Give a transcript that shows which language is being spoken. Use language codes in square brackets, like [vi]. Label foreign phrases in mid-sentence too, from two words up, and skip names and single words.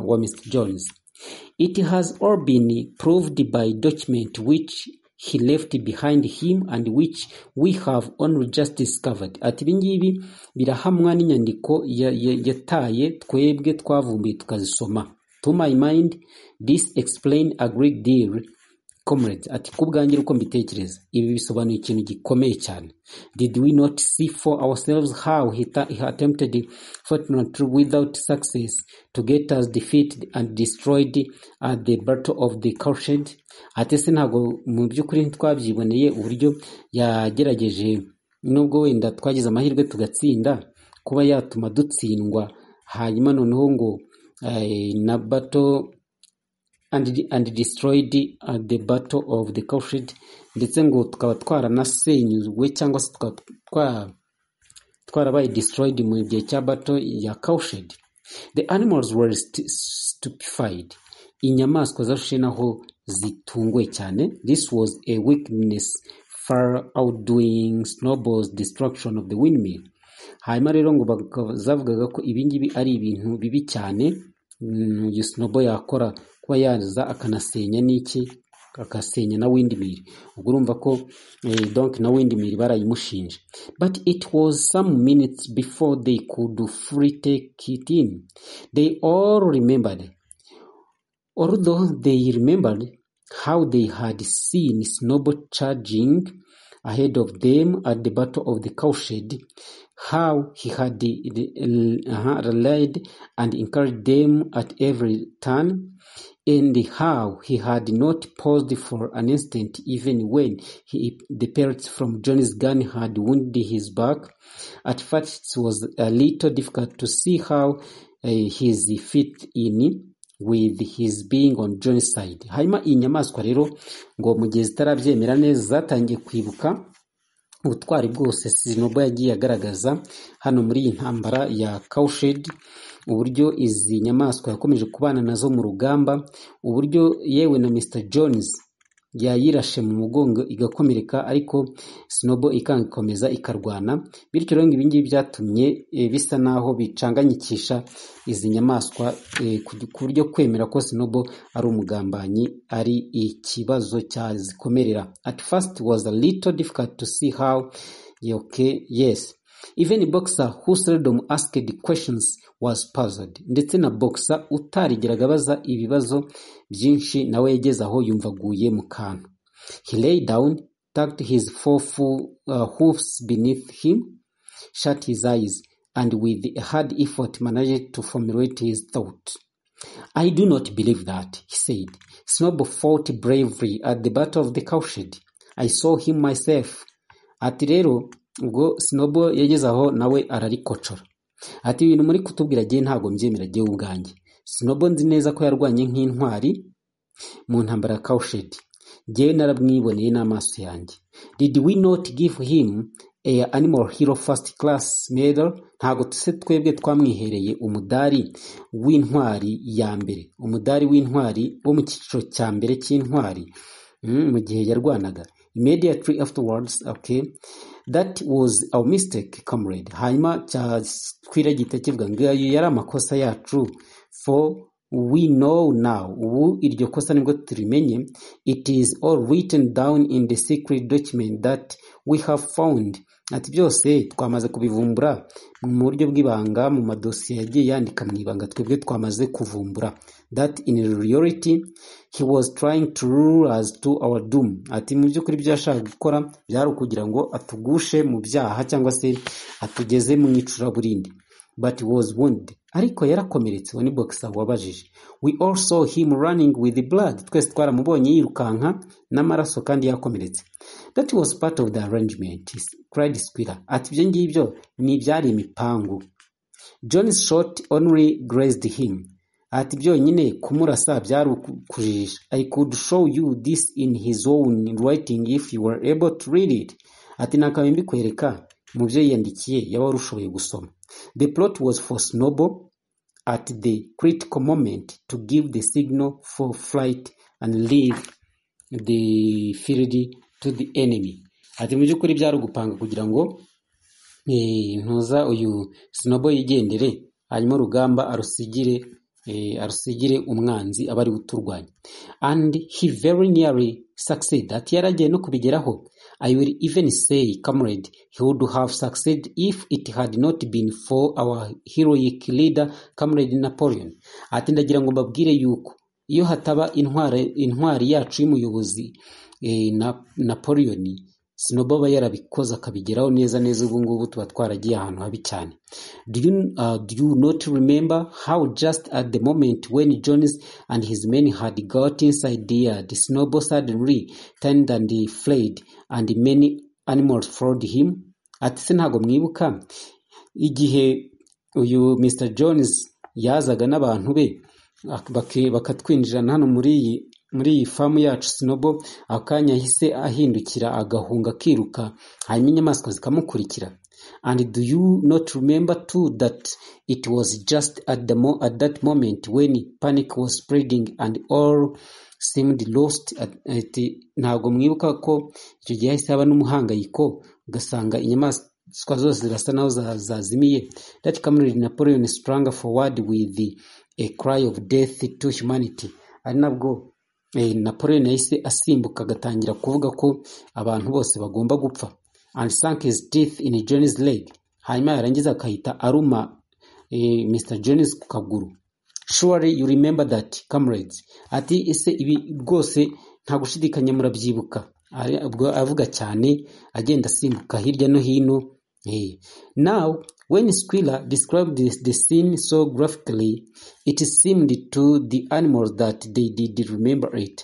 [en] Jones. It has all been proved by document which he left behind him and which we have only just discovered. [rw] Ati ibingibi birahamwa n'inyandiko yataye twebwe twavumbuye tukazisoma. [en] To my mind, this explain a great deal, comrades. [rw] Ati kubwanjye uko mbitekereza ibi bisobanuye ikintu gikomeye cyane. [en] Did we not see for ourselves how he attempted fortunately without success to get us defeated and destroyed at the battle of the Cowshed? [rw] Ati se ntabwo mu by'ukuri twabyiboneye uburyo yagerageje nubwo wenda twagize amahirwe tugatsinda kuba yatuma dutsindwa, hanyuma noneho ngo na [en] battle and destroyed at the battle of the Cowshed, [rw] ndetse ngo tukaba twaranasenyuzwe cyangwa se twarabaye destroyed mu gihe cya battle ya Cowshed. [en] The animals were stupefied. [rw] Inyamaswa zarushe naho zitunguwe cyane. [en] This was a weakness far outdoing Snowball's destruction of the windmill. [rw] Hanyuma rero ngo zavugaga ko ibingibi ari ibintu bibi cyane uyu Snowball yakora, kuba yaza akanasenya n'iki, akasenya na windmill. Ubwo urumva ko donc na windmill barayimushinje. [en] But it was some minutes before they could fully take it in. They all remembered, although they remembered how they had seen Snowball charging ahead of them at the battle of the Cowshed, how he had rallied and encouraged them at every turn, and how he had not paused for an instant even when the pellets from Johnny's gun had wounded his back. At first it was a little difficult to see how his fit in with his being on Johnny's side. [rw] Hanyuma inyamaswa rero ngo mu gihe zitarabyemera neza zatangiye kwibuka ubutwari bwose Snowball yagiye agaragaza hano muri iyi ntambara ya Cowshed, uburyo izi nyamaswa yakomeje kubana nazo mu rugamba, uburyo yewe na Mr. Jones yayirashe mu mugongo igakomereka, ariko Snowball ikangikomeza ikarwana. Bityo rero ibingibi byatumye bisa naho bicanganyikisha izi nyamaswa ku buryo kwemera ko Snowball ari umugambanyi ari ikibazo cyazikomerera. [en] At first it was a little difficult to see how yes, even a boxer who seldom asked questions was puzzled. [rw] Ndetse na boxer utarigeraga abaza ibibazo byinshi nawe yageze aho yumvaguye mu kantu. [en] He lay down, tucked his four hoofs beneath him, shut his eyes, and with a hard effort managed to formulate his thought. I do not believe that, he said. Snowball fought bravely at the battle of the Cowshed. I saw him myself. [rw] Ati rero ubwo Snowball yageze aho nawe ararikocora. Ati ibintu muri kutubwira giye ntago mbyemera giye ubwanjye. Snowball nzi neza ko yarwanye nk'intwari mu ntambara ya Cowshed. Giye narabwiboneye n'amaso yanjye. [en] Did we not give him a animal hero first class medal? [rw] Ntago tuse twebwe twamwihereye umudari w'intwari ya mbere, umudari w'intwari wo mu cyiciro cya mbere cy'intwari mu gihe yarwanaga. [en] Immediately afterwards, okay, that was our mistake, comrade. [rw] Hanyuma twiragita kivuga ngo ayo yari amakosa yacu, [en] for we know now. [rw] Ubu iryo kosa nibwo turimenye. [en] It is all written down in the secret document that we have found. [rw] Ati byose twamaze kubivumbura mu buryo bw'ibanga mu madosiye yagiye yandika mu ibanga twebwe twamaze kuvumbura. [en] That in reality he was trying to lure us to our doom. [rw] Ati mu by'ukuri byashaka gukora byari ukugira ngo atugushe mu byaha cyangwa se atugeze mu icuraburindi. [en] But he was wounded. [rw] Ariko yarakomeretse. Wani boxer wabajije. [en] We all saw him running with the blood. [rw] Twese twaramubonye yirukanka n'amaraso kandi yakomeretse. [en] That was part of the arrangement, cried Squirrel. [rw] Ati ibyo ngibyo ni byari imipangu. [en] John's shot only grazed him. [rw] Ati byonyine kumurasa byari kujijisha. [en] I could show you this in his own writing if you were able to read it. [rw] Ati nakabimbi kwereka mu byo yandikiye yaba warushoboye gusoma. [en] The plot was for Snowball at the critical moment to give the signal for flight and leave the field to the enemy. [rw] Ati mu by'ukuri byari gupanga kugira ngo ntuza uyu Snowball yigendere hanyuma urugamba arusigire arusigire umwanzi aba ari uturwanya. [en] And he very nearly succeed. [rw] Ati yaragiye no kubigeraho. [en] I will even say, comrade, he would have succeeded if it had not been for our heroic leader, comrade Napoleon. [rw] Ati ndagira ngo mbabwire yuko iyo hataba intwari yacu y'umuyobozi Napoleon, Sinobo aba yarabikoze akabigeraho neza ubu ngubu tuba twaragiye ahantu habi cyane. [en] Do you not remember how just at the moment when Jones and his men had got inside the Sinobo suddenly turned and fled and many animals followed him? [rw] Ati se ntago mwibuka igihe uyu Mr. Jones yazaga n'abantu be bakatwinjirana hano muri iyi famu yacu Sinobo, akanya hise ahindukira agahunga kiruka hanyuma inyamaswa zikamukurikira. [en] And do you not remember too that it was just at that moment when panic was spreading and all seemed lost? [rw] Ntago mwibuka ko icyo gihe hahise haba n'umuhangayiko ugasanga inyamaswa zose zirasa naho zazimiye. [en] That comrade Napoleon sprang forward with a cry of death to humanity. [rw] Ari nabwo Napoleon yahise asimbuka agatangira kuvuga ko abantu bose bagomba gupfa. [en] And sank his teeth in John's leg. [rw] Hanyuma yarangiza akahita aruma Mr. Jones ku kaguru. [en] Surely you remember that, comrades. [rw] Ati ese ibi rwose nta gushidikanya murabyibuka. Avuga cyane agenda asimbuka hirya no hino. [en] Now, when Squilla described the scene so graphically, it seemed to the animals that they did remember it.